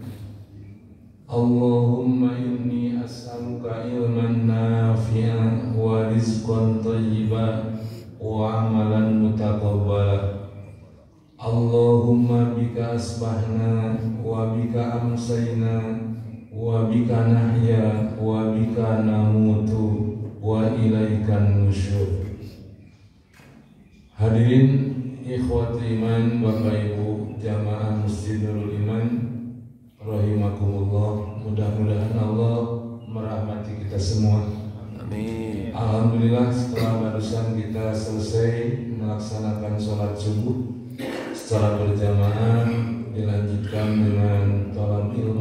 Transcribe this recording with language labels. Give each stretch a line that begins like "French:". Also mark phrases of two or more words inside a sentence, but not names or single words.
Arabic: اللهم إني أسألك علما نافعا ورزقا طيبا وعملا متقبلا. اللهم بك أصبحنا وبك أمسينا وبك نحيا وبك نموت وإليك النشور. حاضرين إخوتي إيمان,
Indonesian: Bapak Ibu jamaah Masjid Nurul Iman rahimakumullah, mudah-mudahan Allah merahmati kita semua. Amin. Alhamdulillah, setelah barusan kita selesai melaksanakan sholat subuh secara berjamaah, dilanjutkan dengan
Arabic: طلب علم.